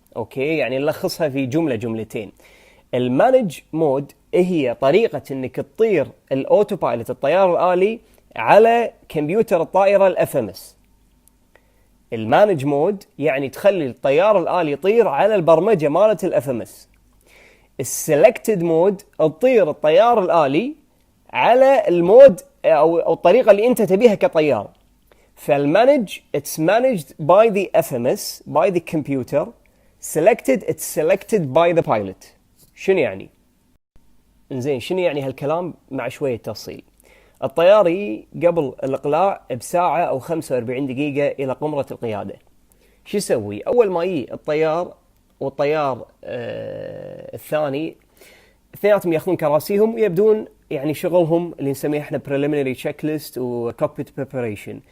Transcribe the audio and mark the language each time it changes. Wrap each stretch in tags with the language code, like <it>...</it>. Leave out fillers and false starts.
<ar>اوكي، يعني نلخصها في جملتين. المانج مود هي طريقه انك تطير الاوتو بايلوت الطيار الالي على كمبيوتر الطائره الاف ام اس. المانج مود يعني تخلي الطيار الالي يطير على البرمجه مالت الاف ام اس. السلكتد مود تطير الطيار الالي على المود او الطريقه اللي انت تبيها كطيار. فالمانج</ar> <en>it's managed by the FMS by the computer. selected it's selected by the pilot.</en> <ar>شنو يعني؟ انزين، شنو يعني هالكلام مع شويه تفصيل. الطياري قبل الاقلاع بساعه او 45 دقيقه الى قمره القياده، شو يسوي؟ اول ما يجي الطيار والطيار الثاني اثنيناتهم ياخذون كراسيهم ويبدون يعني شغلهم اللي نسميه احنا</ar> <en>preliminary checklist و cockpit preparation.</en>